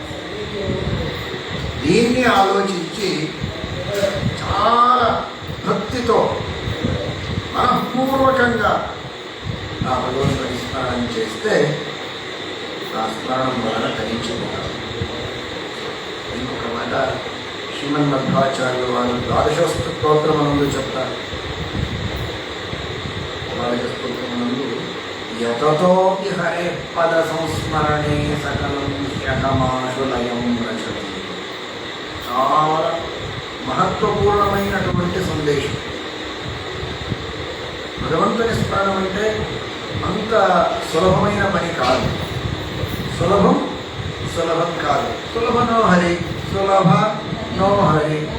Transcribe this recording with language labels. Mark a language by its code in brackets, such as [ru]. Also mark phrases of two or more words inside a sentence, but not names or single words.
[te] దీన్ని ఆలోచించి చాలా భక్తితో మనఃపూర్వకంగా ఆ భగవంతుని స్మరణ చేస్తే ఆ స్మరణం వలన తరించిపోతాం. ఇంకొక మాట శ్రీమన్మధ్వాచార్యుల వారు ద్వాదశ స్తోత్రమునందు చెప్తారు. ద్వాదశ స్తోత్రమునందు [sa] ಯತತೋಪಿ ಹರೇ ಪದ ಸಂಸ್ಮರಣೆ ಸಕಲಂ హ్యహమాశులయం రచతి. [te] చాలా మహత్వపూర్ణమైనటువంటి సందేశం. భగవంతుని స్మరణం అంటే అంత సులభమైన పని కాదు. సులభం కాదు. సులభ నో హరి, సులభ నో హరి.